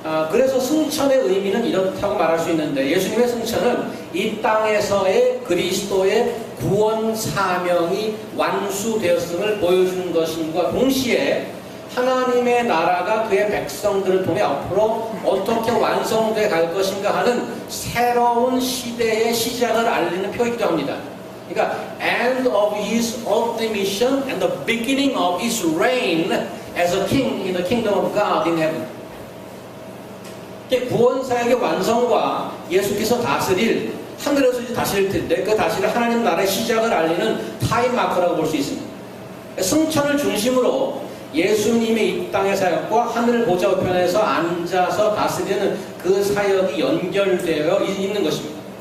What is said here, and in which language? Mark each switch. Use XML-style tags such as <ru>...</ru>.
<ko>그래서 승천의 의미는 이렇다고 말할 수 있는데 예수님의 승천은 이 땅에서의 그리스도의 구원 사명이 완수되었음을 보여주는 것임과 동시에 하나님의 나라가 그의 백성들을 통해 앞으로 어떻게 완성돼 갈 것인가 하는 새로운 시대의 시작을 알리는 표이기도 합니다. 그러니까</ko> <en>end of his earthly mission and the beginning of his reign as a king in the kingdom of God in heaven.</en> <ko>구원 사역의 완성과 예수께서 다스릴 하늘에서 이제 다스릴 텐데 그 다스릴 하나님 나라의 시작을 알리는 타임 마커라고 볼 수 있습니다. 승천을 중심으로 예수님의 이 땅의 사역과 하늘 보좌 우편에서 앉아서 다스리는 그 사역이 연결되어 있는 것입니다.</ko>